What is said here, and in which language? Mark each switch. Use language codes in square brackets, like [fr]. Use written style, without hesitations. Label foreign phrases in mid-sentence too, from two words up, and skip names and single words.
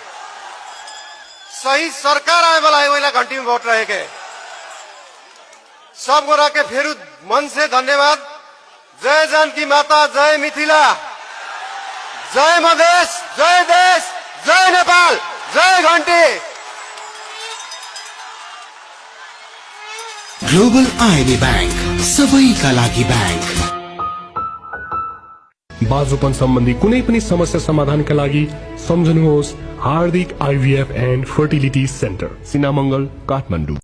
[mai] सही सरकार आए वाला है, वहीला घंटी में वोट रहे के। सब गोरा के फेरू मन से धन्यवाद। जय जानकी माता, जय मिथिला, जय मधेश, जय देश, जय नेपाल, जय घंटी। [ne] ग्लोबल आईबी बैंक, सबैका लागि बैंक। बाजुपन सम्बन्धी कुनै पनि समस्या समाधानका लागि सम्झनुहोस् हार्दिक IVF एन्ड फर्टिलिटी सेन्टर, सिनामंगल, काठमाडौँ।